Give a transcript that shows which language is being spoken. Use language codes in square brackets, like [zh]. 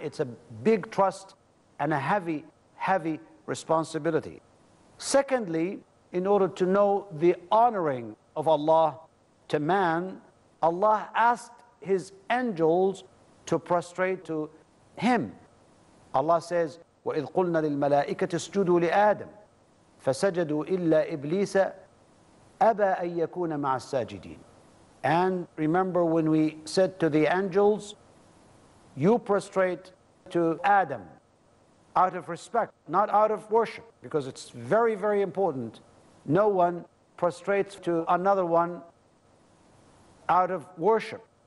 [en] It's a big trust and a heavy, heavy responsibility. Secondly, in order to know the honoring of Allah to man, Allah asked His angels to prostrate to Him. Allah says, [ar] وَإِذْ قُلْنَا لِلْمَلَائِكَةِ اسْجُدُوا لِآدَمَ فَسَجَدُوا إِلَّا إِبْلِيسَ أَبَى أَن يَكُونَ مَعَ السَّاجِدِينَ. [en] And remember when we said to the angels, you prostrate to Adam out of respect, not out of worship, because it's very, very important. No one prostrates to another one out of worship.